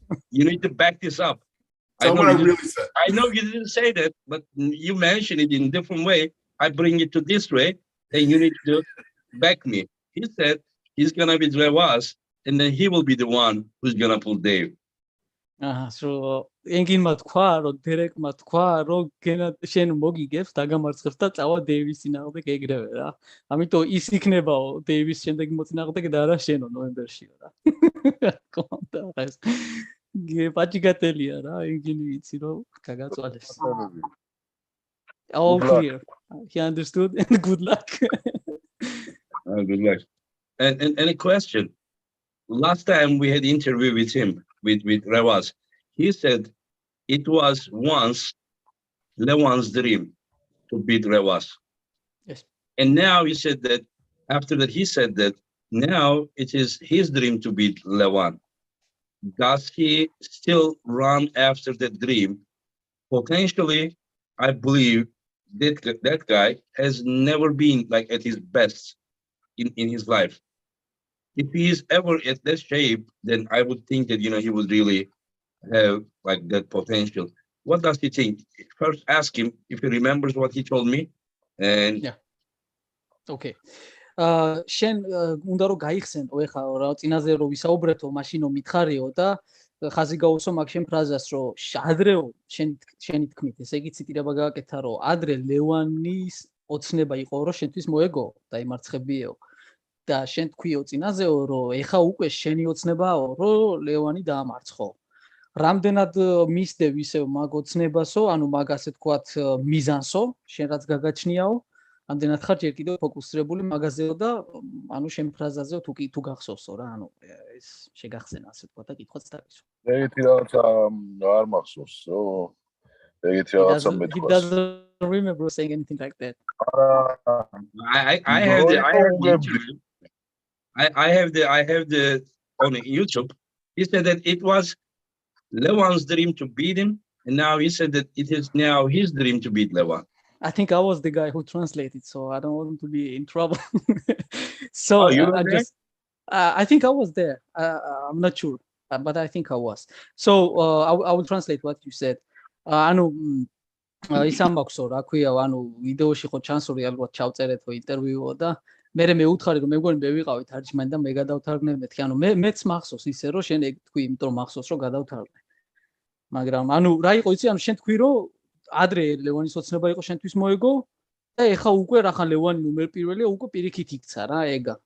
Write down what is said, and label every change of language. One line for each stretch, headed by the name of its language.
English: You need to back this up. I know you didn't say that, but you mentioned it in a different way. I bring it to this way, and you need to back me. He said he's gonna be Revaz, and then he will be the one who's gonna pull Dave.
Georgian: So ენგინმა თქვა, რომ დერეკმა თქვა, რომ შენ მოგიგებს, დაგამარცხებს და წავა დეივის წინააღმდეგ ეგრევე რა. ამიტომ ის იქნებაო დეივის შემდეგი მოწინააღმდეგე და არა შენო ნოემბერშიო რა. კონდა ეს პაჭიგატელია რა, ენგინი ვიცი რომ გაგაწვალეს.
English: All clear. He understood, and good luck. Good luck. And a question. Last time we had an interview with him, with Revaz, he said it was once Lewan's dream to beat Revaz. Yes. And now he said that after that he said that now it is his dream to beat Lewan. Does he still run after that dream? Potentially, I believe that guy has never been like at his best in his life. If he is ever at that shape, then I would think that he would really have like that potential. What does he think? First, ask him if he remembers what he told me. And yeah, okay.
Georgian: შენ უნდა რომ გაიხსენო ეხლა რა წინაზე რომ ვისაუბრეთო მაშინ რომ მითხარიო და ხაზი გაუსო მაგ შენ ფრაზას რომ ადრეო შენი თქმით ესე იგი ციტირება გააკეთა რომ ადრე ლევანის ოცნება იყო რომ შენთვის მოეგო და იმარცხებიეო და შენ თქვიო წინაზეო რომ ეხა უკვე შენი ოცნებაო რომ ლევანი დაამარცხო რამდენად მისდევ ისევ მაგ ოცნებასო ანუ მაგ ასე თქვათ მიზანსო შენ რაც გაგაჩნიაო ამდენად ხარ ჯერ კიდევ ფოკუსირებული მაგაზეო და ანუ შენ ფრაზაზეო თუ გახსოვსო რა ანუ ეს შეგახსენა ასე თქვა და კითხვაც დაგისვა. ეგეთი რაღაცა არ მახსოვსო. ეგეთი რაღაცა მეთქვა.
English: He doesn't remember saying anything like that. I have the interview. I have the on YouTube. He said that it was Lewan's dream to beat him, and now he said that it is now his dream to beat Lewan. I think I was the guy who translated, so I don't want him to be in trouble. So You were there? I think I was there. I'm not sure, but I think I was. So I will translate what you said.
Georgian: ანუ ის ამბაქვსო რა ქვია, ანუ ვიდეოში ხო ჩანსო რეალურად ჩავწერეთო ინტერვიუო და მე მეუთხარი რომ მე მგონი მე ვიყავი თარჯმანი და მე გადავთარგმნე მეთქი, ანუ მეც მახსოვს ისე რომ შენ ეგ თქვი, იმიტომ მახსოვს რომ გადავთარგმნე. მაგრამ ანუ რა იყო იცი, ანუ შენ თქვი რომ ადრე ლევანის ოცნება იყო შენთვის მოეგო და ეხა უკვე რახან ლევანი ნომერ პირველია, უკვე პირიქით იქცა რა ეგა.